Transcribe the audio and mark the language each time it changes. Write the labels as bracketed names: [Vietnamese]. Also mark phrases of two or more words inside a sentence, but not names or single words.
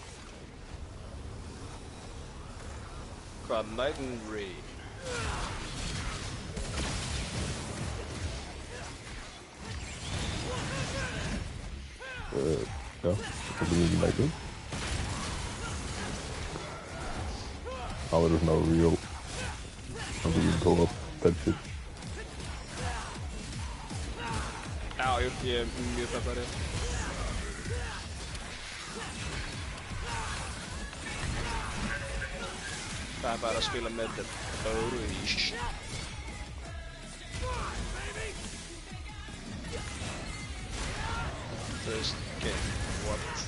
[Icelandic] Hvað, Night and Raid? Já, Elden Ring Night Raid. Það verður svona [English] real Elden Ring co-op type shit. [Icelandic] Já, ég er mjög peppari. Það er bara að spila með þetta Boris. Þú veist, [English] ok, what?